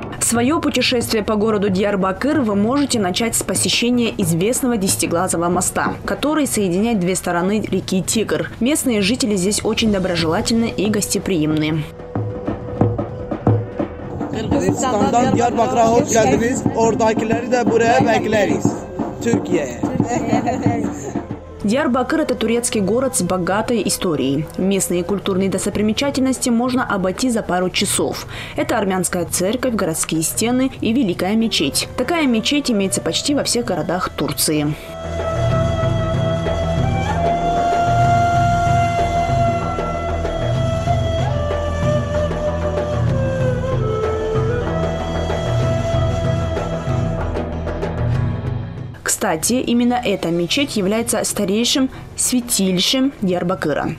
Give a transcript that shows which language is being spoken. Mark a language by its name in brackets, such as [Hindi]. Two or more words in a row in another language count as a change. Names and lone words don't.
[Russian] Свое путешествие по городу Диярбакыр вы можете начать с посещения известного Десятиглазого моста, который соединяет две стороны реки Тигр. Местные жители здесь очень доброжелательны и гостеприимны. [Turkish] Kırgızistan'dan Diyarbakır'a hoş geldiniz. Oradakileri de buraya bekleriz. Türkiye'ye. [Russian] Диярбакыр – это турецкий город с богатой историей. Местные культурные достопримечательности можно обойти за пару часов. Это армянская церковь, городские стены и Великая мечеть. Такая мечеть имеется почти во всех городах Турции. Кстати, именно эта мечеть является старейшим святилищем Диярбакыра.